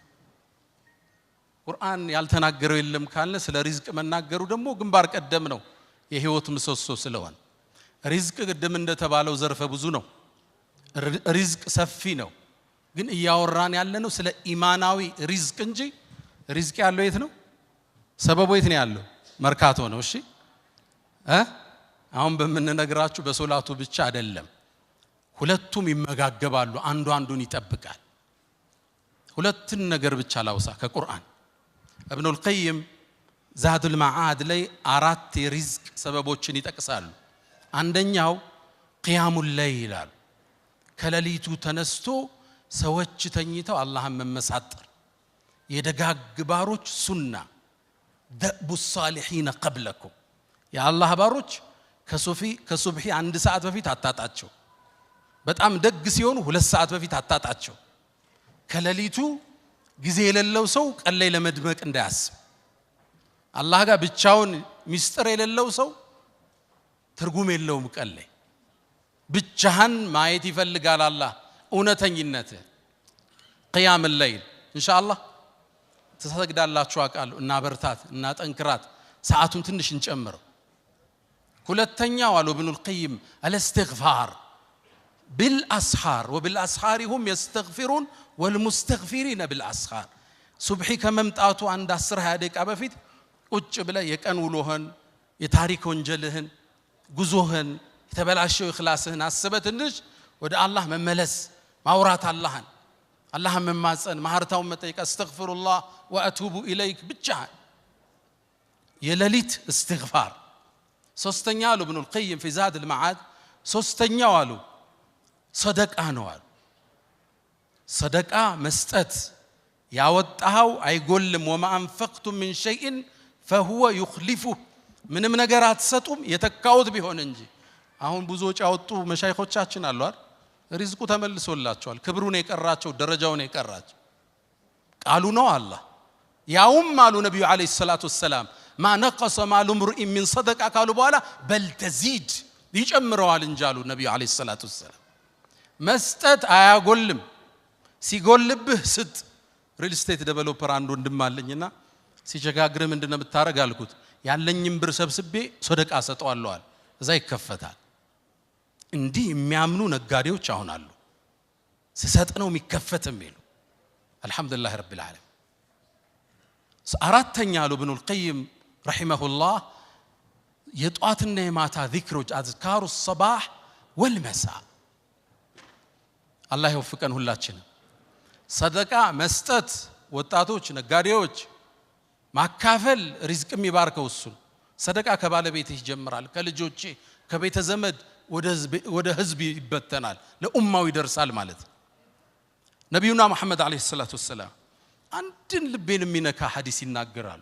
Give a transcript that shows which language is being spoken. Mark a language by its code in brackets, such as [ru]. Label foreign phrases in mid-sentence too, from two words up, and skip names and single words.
[am] ቁርአን ያልተናገረው የለም ካለ ስለ ሪዝቅ መናገሩ ደግሞ ግንባር ቀደም ነው የህይወት ምሰሶ ስለሆነ ሪዝቅ ቅድም እንደተባለው ዘርፈ ብዙ ነው። ሪዝቅ ሰፊ ነው። ግን እያወራን ያለነው ስለ ኢማናዊ ሪዝቅ እንጂ ሪዝቅ ያለው የት ነው? ሰበቡ የት ነው ያለው? መርካቶ ነው። እሺ አሁን በመነግራችሁ በሶላቱ ብቻ አይደለም። ሁለቱም ይመጋገባሉ። አንዱ አንዱን ይጠብቃል። ሁለትን ነገር ብቻ ላውሳ ከቁርአን ابن القيم زاد المعاد ላይ 4 የሪዝቅ ሰበቦችን ይጠቅሳሉ። አንደኛው [ar] قيام الليل [am] ይላል። ከሌሊቱ ተነስቶ ሰዎች ተኝተው አላህን መመሳጠር የደጋግ ባሮች ሱና [ar] دأب الصالحين [am] قبلكم የአላህ ባሮች ከሱብሂ 1 ሰዓት በፊት አታጣቸው። በጣም ደግ ሲሆኑ 2 ሰዓት በፊት አታጣቸው። ከሌሊቱ ጊዜ የሌለው ሰው ቀን ላይ ለመድመቅ እንዳያስብ አላህ ጋር ብቻውን ሚስጥር የሌለው ሰው ትርጉም የለውም። ቀን ላይ ብቻህን ማየት ይፈልጋል አላህ እውነተኝነት። قيام الليل ኢንሻአላህ ተሰግዳላችሁ አቃለሁ እና በርታት እና ጠንክራት ሰዓቱን ትንሽ እንጨምረው። ሁለተኛው አሉ ابن القيم [ar] الاستغفار بالاسحار وبالاسحار هم يستغفرون والمستغفرين بالاسحار [am] ሱብሂ ከመምጣቱ አንድ 10-20 ደቂቃ በፊት ቁጭ ብለህ የቀን ውሎህን የታሪክ ወንጀልህን ጉዞህን የተበላሸው ኢኽላስህን አስበህ ትንሽ ወደ አላህ መመለስ ማውራት አላህን መማጸን ማህርታውን መጠየቅ [ar] أستغفر الله وأتوب إليك [am] ብቻ የሌሊት استغفار። ሶስተኛው አሉ ابن القيم في زاد المعاد ሶስተኛው አሉ ሰደቃ ነው አሉ። ሰደቃ መስጠት ያወጣው አይጎልም። [ar] وما انفقتم من شيء فهو يخلفه [am] ምንም ነገር አትሰጡም የተካውት ቢሆን እንጂ። አሁን ብዙዎች ያወጡ መሻይኾቻችን አሉ አይደል? ሪዝቁ ተመልሶላቸዋል። ክብሩን የቀራቸው ደረጃውን የቀራቸው ቃሉ ነው አላህ። ያውም አሉ ነብዩ [ar] عليه الصلاة والسلام [am] ما [ar] نقص مال امرئ من صدقه [am] ካሉ በኋላ [ar] بل تزيد [am] ይጨምረዋል እንጂ አሉ ነብዩ [ar] عليه الصلاة والسلام። [am] መስጠት አያጎልም። ሲጎልብህ ስጥ። [en] real estate developer [am] አንዱ እንደማለኝና ሲቸጋግር ምንድነው የምታረግ አልኩት። ያለኝም ብር ሰብስቤ ሰደቃ ሰጠዋለሁ አለ። እዛ ይከፈታል። እንዲህ የሚያምኑ ነጋዴዎች አሁን አሉ። ሲሰጥ ነው የሚከፈትም ይሉ [ar] الحمد لله رب العالمين። [am] አራተኛ አሉ ابن القيم [ar] رحمه الله [am] የጧትና የማታ ዚክሮች [ar] أذكار الصباح والمساء [am] አላህ ይወፍቀን ሁላችንም። ሰደቃ መስጠት ወጣቶች ነጋዴዎች ማካፈል ሪዝቅ የሚባርከው እሱ። ሰደቃ ከባለቤትህ ይጀምራል፣ ከልጆች ከቤተ ዘመድ ወደ ህዝብ ይበተናል፣ ለኡማው ይደርሳል ማለት ነው። ነብዩና መሐመድ [ar] عليه الصلاة والسلام [am] አንድን ልቤን የሚነካ ሐዲስ ይናገራሉ።